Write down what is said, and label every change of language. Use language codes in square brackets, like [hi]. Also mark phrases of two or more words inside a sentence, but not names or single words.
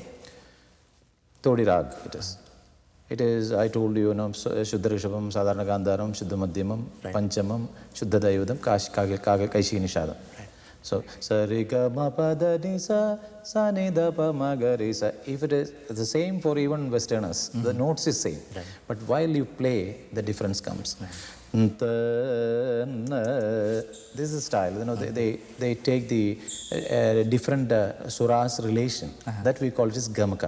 [en] Todi Rag, it is. It is, I told you, [sa] Shuddha Rishabham, Sadharana Gandharam, Shuddha Madhyamam, Panchamam, Shuddha Dayudam, Kaishi Nishadam. So, sa re ga ma pa da ni sa, sa ni da pa ma ga re sa. [en] If it is the same for even Westerners, the notes is same. Right. But while you play, the difference comes. Right. This is style. They take the different suras relation. That we call it as gamaka.